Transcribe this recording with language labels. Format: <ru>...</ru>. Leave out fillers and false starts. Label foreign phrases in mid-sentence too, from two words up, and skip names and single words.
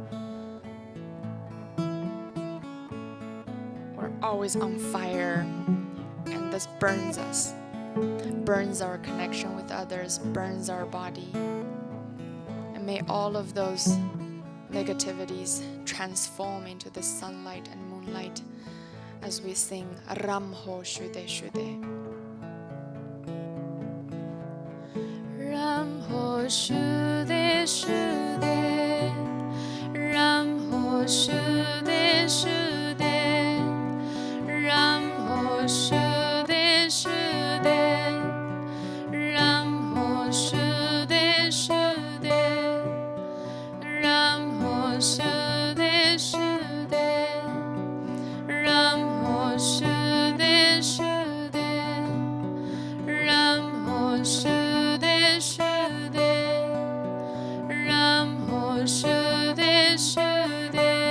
<en>We're always on fire, and this burns us, burns our connection with others, burns our body. And may all of those negativities transform into the sunlight and moonlight as we sing</en> <sa>राम हो शुद्धे शुद्धे. राम हो शुद्धे शुद्धे, राम हो शुद्धे शुद्धे, राम हो शुद्धे शुद्धे, राम हो शुद्धे शुद्धे, राम हो शुद्धे शुद्धे, राम हो शुद्धे शुद्धे, राम हो शुद्धे शुद्धे, राम हो शुद्धे शुद्धे, राम हो शुद्धे शुद्धे, राम हो शुद्धे शुद्धे.</sa>